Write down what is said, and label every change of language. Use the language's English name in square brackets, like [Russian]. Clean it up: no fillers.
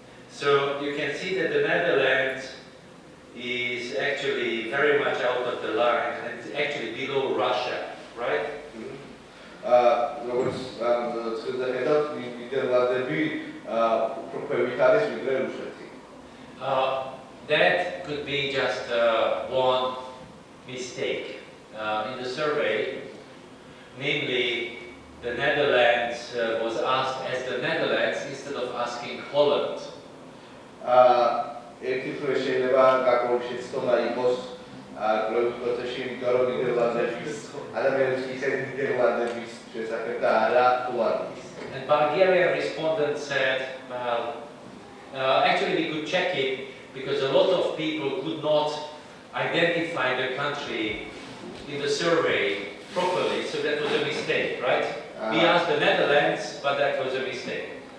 [English] So you can see that the Netherlands is actually very much out of the line and it's actually below Russia, right? [Georgian] როგორც ცხრილზე ხედავთ, ნიდერლანდები უფრო ქვევით არის ვიდრე რუსეთი. [English] That could be just one mistake in the survey, namely the Netherlands was asked as the Netherlands instead of asking Holland. [Georgian] ერთი მხრივ შეიძლება გაკეთებული შეცდომა იყოს კვლევის პროცესში, იმიტომ რომ ნიდერლანდების ადამიანებს ისეთ ნიდერლანდების შესახებ და არა ჰოლანდიის. [English] And Bulgarian respondents said, well, actually we could check it because a lot of people could not identify the country in the survey properly, so that was a mistake, right? We asked the Netherlands, but that was a mistake.